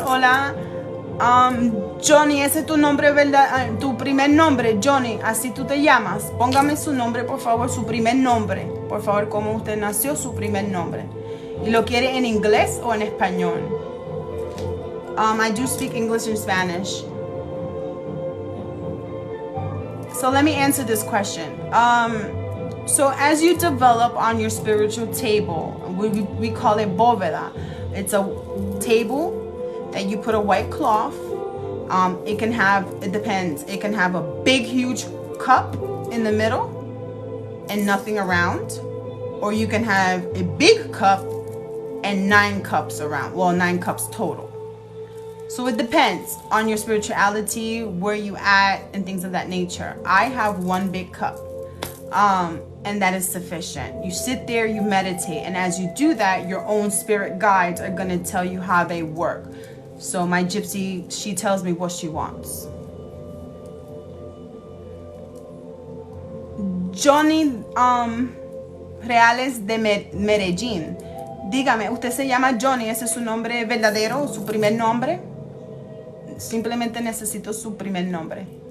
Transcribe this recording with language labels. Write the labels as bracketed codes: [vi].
[es] Hola, Johnny, ese es tu nombre, ¿verdad? Tu primer nombre, Johnny, así tú te llamas. Póngame su nombre, por favor, su primer nombre. Por favor, cómo usted nació, su primer nombre. ¿Y lo quiere en inglés o en español? [en] I do speak English and Spanish. So let me answer this question. So as you develop on your spiritual table, we call it bóveda. It's a table that you put a white cloth. It can have, it depends. It can have a big, huge cup in the middle and nothing around. Or you can have a big cup and 9 cups around. Well, 9 cups total. So it depends on your spirituality, where you at, and things of that nature. I have 1 big cup. And that is sufficient. You sit there, you meditate, and as you do that, your own spirit guides are going to tell you how they work. So my gypsy, she tells me what she wants. [es] Johnny Reales de Medellín. Dígame, ¿usted se llama Johnny? ¿Ese es su nombre verdadero, su primer nombre? Simplemente necesito su primer nombre.